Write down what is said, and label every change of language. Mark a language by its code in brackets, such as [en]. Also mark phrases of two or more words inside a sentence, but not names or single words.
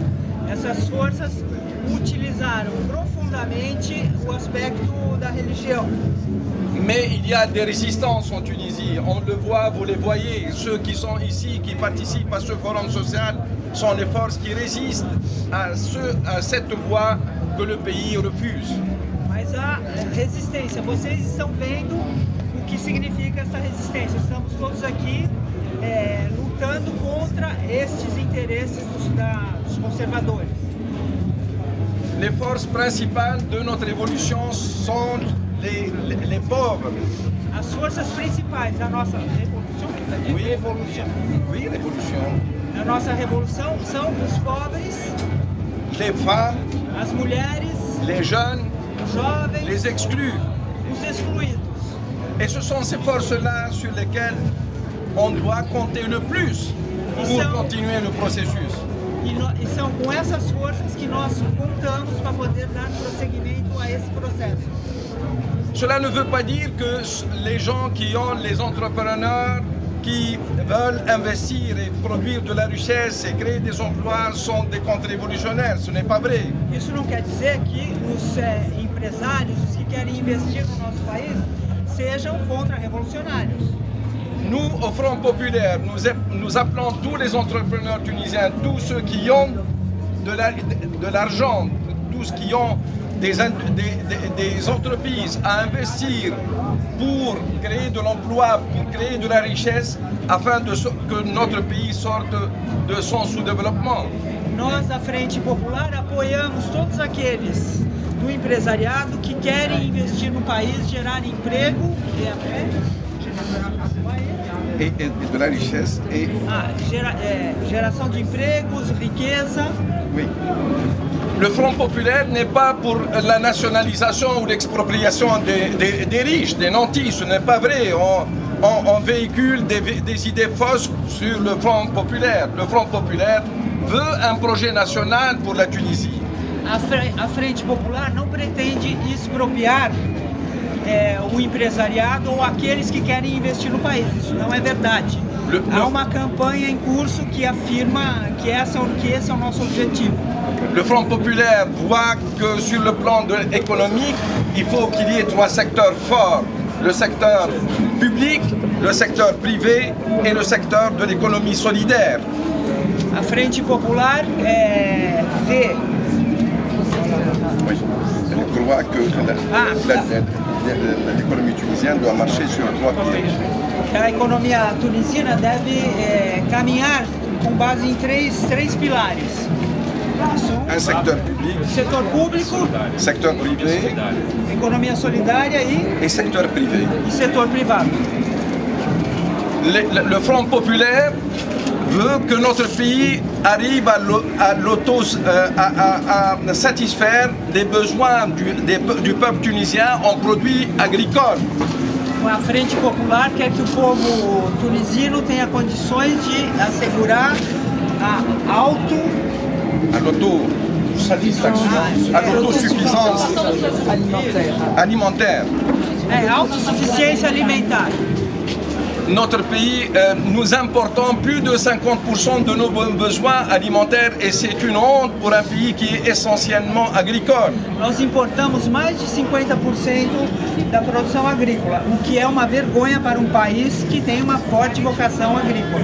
[pt] Essas forças utilizaram profundamente o aspecto da religião. [fr] Mais il y a des résistances en Tunisie, on le voit, vous les voyez, ceux qui sont ici, qui participent à ce forum social, sont les forces qui résistent à cette voie que le pays refuse. [pt] Mas há resistência, vocês estão vendo o que significa essa resistência. Estamos todos aqui lutando contra estes interesses dos conservadores. [fr] Les forces principales de notre révolution sont les pauvres. [pt] As forças principais da nossa revolução, [fr] Oui, révolution. [pt] A nossa revolução são os pobres, [fr] les femmes, [pt] as mulheres, [fr] les jeunes, [pt] os jovens, [fr] les exclus. [pt] Os excluídos. [fr] Et ce sont ces forces-là sur lesquelles on doit compter le plus pour continuer le processus. [pt] E são com essas forças que nós contamos para poder dar prosseguimento a esse processo. [fr] Cela ne veut pas dire que les gens qui ont les entrepreneurs qui veulent investir et produire de la richesse et créer des emplois sont des contre-révolutionnaires. Ce n'est pas vrai. [pt] Isso não quer dizer que os empresários, os que querem investir no nosso país, sejam contra-revolucionários. [fr] Nous, au Front Populaire, nous appelons tous les entrepreneurs tunisiens, tous ceux qui ont de l'argent, tous ceux qui ont des entreprises à investir pour créer de l'emploi, pour créer de la richesse, afin que notre pays sorte de son sous-développement. [pt] Nós, da Frente Popular, apoiamos todos aqueles do empresariado que querem investir no país, gerar emprego [fr] Et de la richesse et... [pt] geração de empregos, riqueza. [fr] Oui. Le Front Populaire n'est pas pour la nationalisation ou l'expropriation des riches, des nantis, ce n'est pas vrai. On véhicule des idées fausses sur le Front Populaire. Le Front Populaire veut un projet national pour la Tunisie. [pt] A Frente Popular não pretende expropriar o empresariado ou aqueles que querem investir no país. Isso não é verdade. Há uma campanha em curso que afirma que esse é o nosso objetivo. [fr] Le Front Populaire voit que sur le plan économique, il faut qu'il y ait trois secteurs forts. Le secteur public, le secteur privé et le secteur de l'économie solidaire. [pt] A Frente Popular vê... [fr] Oui. Je crois que l'économie tunisienne doit marcher sur trois pieds. [pt] A economia tunisina deve caminhar com base em três pilares. [fr] Un secteur public, [pt] setor público, [fr] secteur privé, [pt] economia solidária [fr] et secteur privé. [pt] E setor privado. [fr] Le Front Populaire veut que notre pays arrive à satisfaire des besoins du peuple tunisien en produits agricoles. [pt] A Frente Popular quer que o povo tunisino tenha condições de assegurar a [fr] l'autosuffisance alimentaire. [pt] Autossuficiência alimentar. [fr] Notre pays, nous importons plus de 50% de nos besoins alimentaires et c'est une honte pour un pays qui est essentiellement agricole. [pt] Nós importamos mais de 50% da produção agrícola, o que é uma vergonha para um país que tem uma forte vocação agrícola.